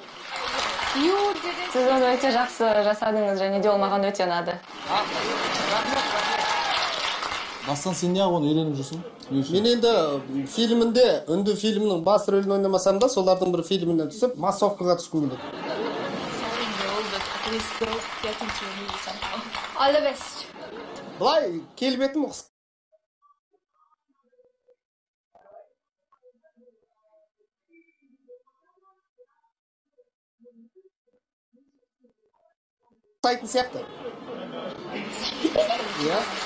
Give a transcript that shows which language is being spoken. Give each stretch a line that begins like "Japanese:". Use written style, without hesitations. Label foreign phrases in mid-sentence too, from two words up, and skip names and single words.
Kazakh: Сіз оны өте жақсы жасадыңыз, және де ол маған өте ұнады. Бастан сен неғып оны үйреніп жүрсің? Мен енді фильмінде, үнді фильмнің бас рөлін ойнамасам да, солардың бір фильміне түсіп, массовкаға түскім келеді.
English: All the best.
Kazakh: Былай келбетім ұқсайтын сияқты. Иә.